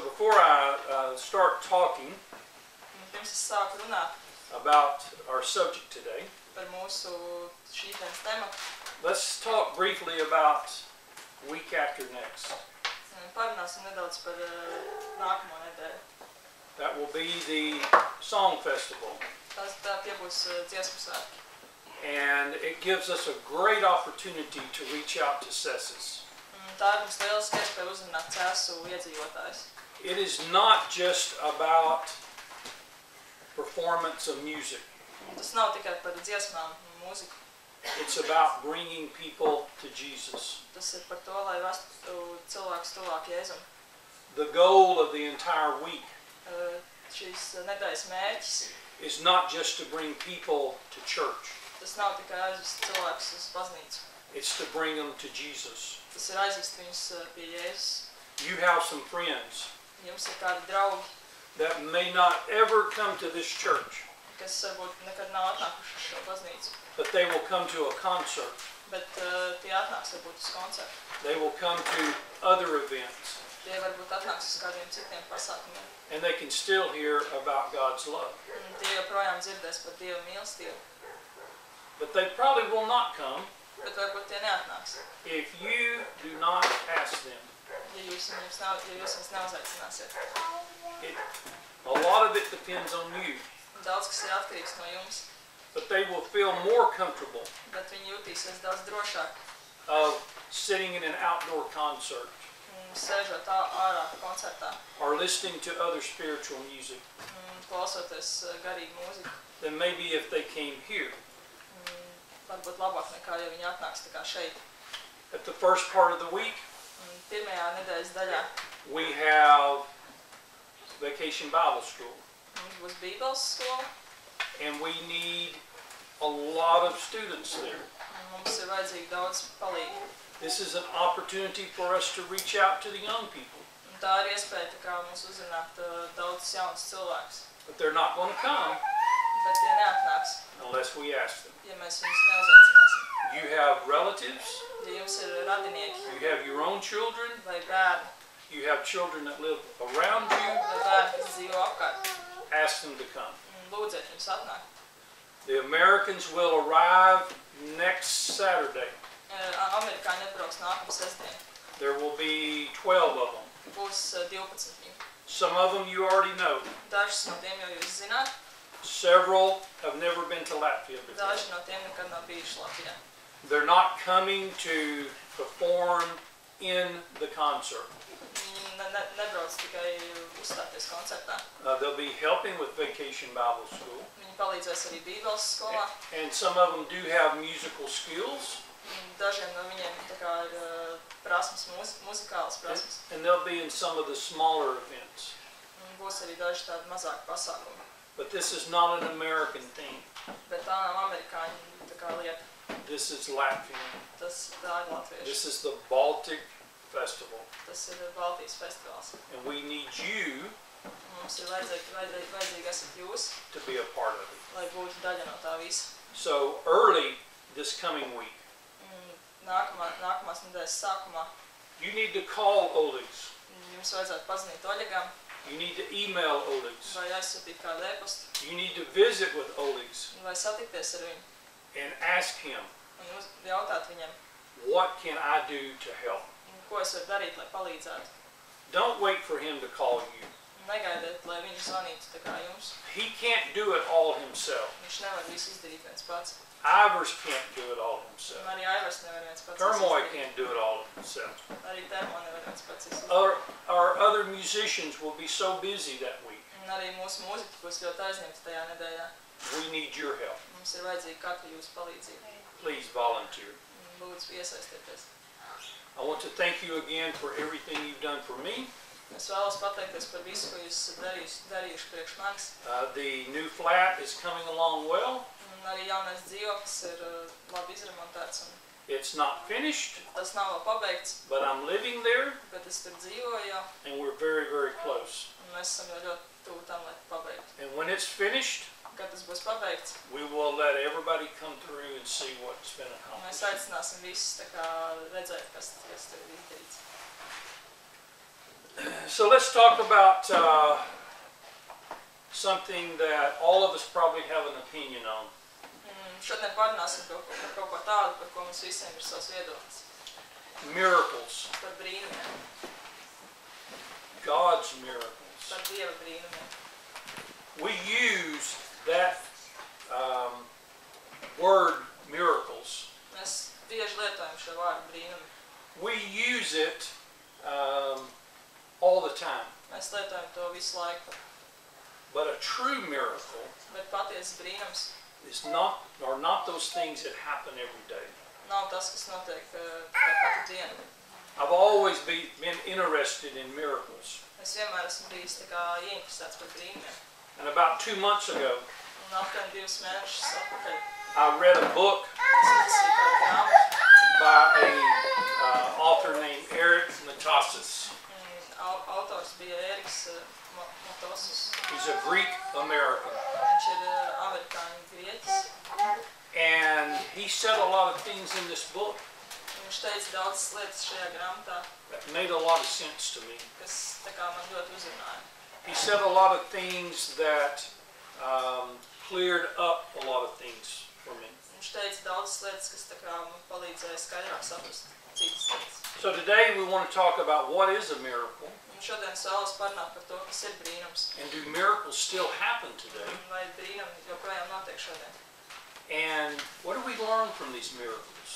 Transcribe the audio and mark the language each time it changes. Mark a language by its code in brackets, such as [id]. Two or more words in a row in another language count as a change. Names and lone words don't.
[en] Before I start talking [lv] Pirms es sāku runāt [en] about our subject today, [lv] par mūsu šīs dienas tematu, [en] let's talk briefly about week after next. [lv] Parunāsim nedaudz par nākamo nedēļu. [en] That will be the Song Festival. [lv] Tie būs dziesmu svētki. [en] And it gives us a great opportunity to reach out to CESIS. [lv] Tā ir mums lieliska iespēja uzrunāt CESU iedzīvotājus. [en] It is not just about performance of music. [lv] Tas nav tikai par dziesmām un mūziku. [en] It's about bringing people to Jesus. [lv] Tas ir par to, lai vestu cilvēkus tuvāk Jēzum. [en] The goal of the entire week [lv] Šīs nedēļas mērķis [en] is not just to bring people to church. [lv] tas nav tikai aizvest cilvēkus uz baznīcu. [en] It's to bring them to Jesus. [lv] Tas ir aizvest viņus pie Jēzus. [en] You have some friends [lv] Jums ir kādi draugi, [en] that may not ever come to this church, [lv] kas varbūt nekad nav atnākuši uz šo baznīcu, [en] but they will come to a concert. [lv] bet tie atnāks varbūt uz koncertu. [en] They will come to other events, [lv] Tie varbūt atnāks uz kādiem citiem pasākumiem. [en] and they can still hear about God's love. [lv] Un tie joprojām dzirdēs par Dieva mīlestību, [en] But they probably will not come [lv] bet varbūt tie neatnāks. [en] if you do not ask them. [lv] Ja jūs viņus neuzaicināsiet. [en] A lot of it depends on you, [lv] Daudz kas ir atkarīgs no jums, [en] but they will feel more comfortable [lv] bet viņi jutīsies daudz drošāk, [en] of sitting in an outdoor concert [lv] sēžot ārā koncertā, [en] or listening to other spiritual music [lv] klausoties garīgu mūziku. [en] than maybe if they came here. [lv] Varbūt labāk nekā, ja viņi atnāks tā kā šeit. [en] At the first part of the week, [lv] Pirmajā nedēļas daļā [en] we have Vacation Bible School, [lv] mums būs Bībeles skola, [en] and we need a lot of students there. [lv] Mums ir vajadzīgi daudz palīgu. [en] This is an opportunity for us to reach out to the young people, [lv] Un tā ir iespēja tā kā mums uzrunāt daudzus jaunus cilvēkus. [en] but they're not going to come [lv] Bet tie neatnāks, [en] unless we ask them. [lv] ja mēs viņus neuzaicināsim. [en] You have relatives, [lv] Ja jums ir radinieki [en] you have your own children, [lv] vai bērni, [en] you have children that live around you, [lv] vai bērni, kas dzīvo apkārt, [en] ask them to come. [lv] lūdziet viņus atnākt. [en] The Americans will arrive next Saturday. [lv] Amerikāņi atbrauks nākamā sestdien. [en] There will be 12 of them. [lv] Būs 12 viņi. [en] Some of them you already know. [lv] Dažus no tiem jau jūs zināt, [en] Several have never been to Latvia before. [lv] daži no tiem nekad nav bijuši Latvijā. [en] They're not coming to perform in the concert. [lv] Viņi nebrauc tikai uzstāties koncertā. [en] They'll be helping with Vacation Bible School. [lv] Viņi palīdzēs arī Bībeles skolā. [en] And some of them do have musical skills. [lv] Dažiem no viņiem tā kā ir prasmes, muzikālas prasmes. [en] And they'll be in some of the smaller events. [lv] Būs arī daži tādi mazāki pasākumi. [en] But this is not an American thing. [lv] Bet tā nav amerikāņu tā kā lieta. [en] This is Latvian. [lv] Tā ir latvieši. [en] This is the Baltic Festival. [lv] Tas ir Baltijas festivāls. [en] And we need you [lv] Mums ir vajadzīgi esat jūs, [en] to be a part of it. [lv] lai būtu daļa no tā visa. [en] So early this coming week, [lv] Nākamās nedēļas sākumā [en] you need to call Olegs. [lv] jums vajadzētu pazinīt Oļegam [en] You need to email Olegs. [lv] vai aizsūtīt kādu e-pastu [en] You need to visit with Olegs [lv] vai satikties ar viņu [en] and ask him, [lv] un jautāt viņam, [en] what can I do to help? [lv] ko es varu darīt, lai palīdzētu. [en] Don't wait for him to call you. [lv] Negaidiet, lai viņš zvanītu tā kā jums. [en] He can't do it all himself. [lv] Viņš nevar visu izdarīt viens pats. [en] Ivers can't do it all himself. [lv] Un arī Aivars nevar viens pats [en] Kermoy [lv] izdarīt. [en] can't do it all himself. [lv] Arī Termo nevar viens pats izdarīt. [en] Our other musicians will be so busy that week. [lv] Un arī mūsu mūziķi būs ļoti aizņemti tajā nedēļā. [en] We need your help. [lv] Mums ir vajadzīga katra jūsu palīdzība. [en] Please volunteer. [lv] Lūdzu, iesaistieties. [en] I want to thank you again for everything you've done for me. [lv] Es vēlos pateikties par visu, ko jūs esat darījuši priekš manis. [en] The new flat is coming along well. [lv] Un arī jaunais dzīvoklis ir labi izremontēts. [en] It's not finished, [lv] Tas nav vēl pabeigts, [en] but I'm living there, [lv] bet es tur dzīvoju jau. [en] and we're very, very close. [lv] Un mēs esam jau ļoti tuvu tam, lai pabeigtu. [en] And when it's finished, [lv] Kad tas būs pabeigts, [en] we will let everybody come through and see what's been [lv] mēs [en] accomplished. [lv] aicināsim visus tā kā redzēt, kas tur ir izdarīts. [en] So let's talk about something that all of us probably have an opinion on. [lv] Šodien parunāsim par kaut ko tādu, par ko mums visiem ir savs viedoklis. [en] Miracles. [lv] Par brīnumiem. [en] God's miracles. [lv] Par Dieva brīnumiem. [en] We use that word miracles. [lv] Mēs bieži lietojam šo vārdu brīnumi. [en] We use it all the time. [lv] Mēs lietojam to visu laiku. [en] But a true miracle [lv] Bet patiesa brīnums [en] are not those things that happen every day. [lv] nav tas, kas notiek katru dienu. [en] I've always been interested in miracles. [lv] Es vienmēr esmu bijis tā kā ieinteresēts par brīnumiem. [en] And about 2 months ago, [lv] Un aptuveni 2 mēnešus atpakaļ [en] I read a book [lv] es izlasīju kādu grāmatu. [en] by a author named Eric Metaxas. [lv] Autors bija Ēriks Metaxas. [en] He's a Greek American. [lv] Viņš ir amerikāņu grieķis. [en] And he said a lot of things in this book [lv] Viņš teica daudzas lietas šajā grāmatā, [en] that made a lot of sense to me. [lv] kas tā kā man ļoti uzrunāja. [en] He said a lot of things that cleared up a lot of things for me. [lv] Viņš teica daudzas lietas, kas tā kā man palīdzēja skaidrāk saprast citas lietas. [en] So today we want to talk about what is a miracle, [lv] Un šodien es vēlos parunāt par to, kas ir brīnums. [en] and do miracles still happen today, [lv] Vai brīnumi joprojām notiek šodien. [en] and what do we learn from these miracles?